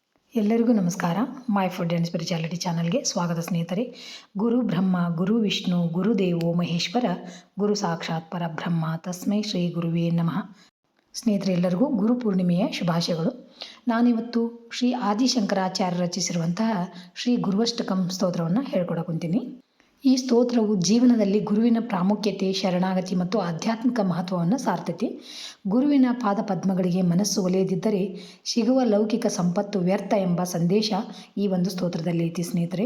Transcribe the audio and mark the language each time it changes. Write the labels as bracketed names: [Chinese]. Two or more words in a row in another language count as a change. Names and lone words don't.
[Kannada] ಎಲ್ಲರಿಗೂ ನಮಸ್ಕಾರ. ಮೈ ಫುಡ್ ಆ್ಯಂಡ್ ಸ್ಪಿರಿಚುಯಾಲಿಟಿ ಚಾನಲ್ಗೆ ಸ್ವಾಗತ ಸ್ನೇಹಿತರೆ. [Sanskrit] ಗುರು ಬ್ರಹ್ಮ, ಗುರು ವಿಷ್ಣು, ಗುರುದೇವೋ ಮಹೇಶ್ವರ, ಗುರು ಸಾಕ್ಷಾತ್ ಪರಬ್ರಹ್ಮ, ತಸ್ಮೈ ಶ್ರೀ ಗುರುವೇ ನಮಃ. [Kannada] ಸ್ನೇಹಿತರೆ, ಎಲ್ಲರಿಗೂ ಗುರು ಪೂರ್ಣಿಮೆಯ ಶುಭಾಶಯಗಳು. ನಾನಿವತ್ತು ಶ್ರೀ ಆದಿಶಂಕರಾಚಾರ್ಯ ರಚಿಸಿರುವಂತಹ ಶ್ರೀ ಗುರುವಷ್ಟಕಂ ಸ್ತೋತ್ರವನ್ನು ಹೇಳ್ಕೊಡಕುಂತೀನಿ. ಈ ಸ್ತೋತ್ರವು ಜೀವನದಲ್ಲಿ ಗುರುವಿನ ಪ್ರಾಮುಖ್ಯತೆ, ಶರಣಾಗತಿ ಮತ್ತು ಆಧ್ಯಾತ್ಮಿಕ ಮಹತ್ವವನ್ನು ಸಾರ್ತೈತಿ. ಗುರುವಿನ ಪಾದ ಪದ್ಮಗಳಿಗೆ ಮನಸ್ಸು ಒಲೆಯದಿದ್ದರೆ ಸಿಗುವ ಲೌಕಿಕ ಸಂಪತ್ತು ವ್ಯರ್ಥ ಎಂಬ ಸಂದೇಶ ಈ ಒಂದು ಸ್ತೋತ್ರದಲ್ಲಿ ಐತಿ ಸ್ನೇಹಿತರೆ.